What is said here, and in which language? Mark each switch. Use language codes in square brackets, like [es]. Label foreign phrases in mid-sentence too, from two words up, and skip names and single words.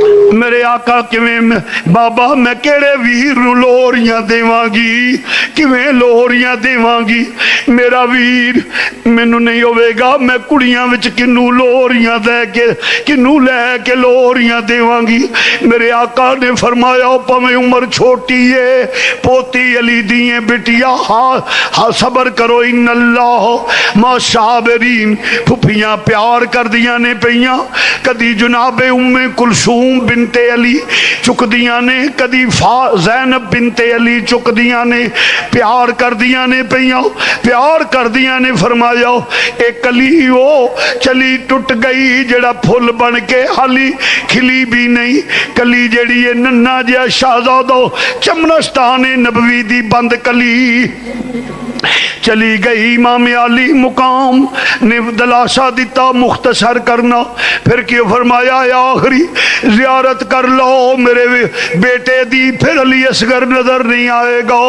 [pa] میرے آقا کیویں بابا میں کیڑے ویر نو لوریاں دیواں گی، کیویں لوریاں دیواں گی؟ میرا ویر مینوں نہیں ہوے گا، میں کڑیاں وچ کنوں لوریاں دے کے کنوں لے کے لوریاں دیواں گی؟ میرے آقا نے فرمایا پویں عمر چھوٹی ہے، پوتی علی دیئے بیٹیا ہاں صبر کرو، [ar] ان اللہ ما صابرین۔ [pa] پھپھیاں پیار کر دیاں نے پیاں، کدی جناب ام کلثوم بنت علی چک دیاں نے، کدی زینب بنت علی چک دیاں نے، پیار کر دیاں نے پیاں، پیار کر دیاں نے۔ فرمایا ایک کلی وہ چلی ٹٹ گئی جڑا پھول بن کے حالی کھلی بھی نہیں، کلی جڑی ہے ننا جیا شہزادہ چمنستان نبوی دی بند کلی چلی گئی۔ امام علی مقام نے دلاسا دیتا مختصر کرنا، پھر کیوں فرمایا آخری زیارت کر لو میرے بیٹے دی، پھر علی اصغر نظر نہیں آئے گا۔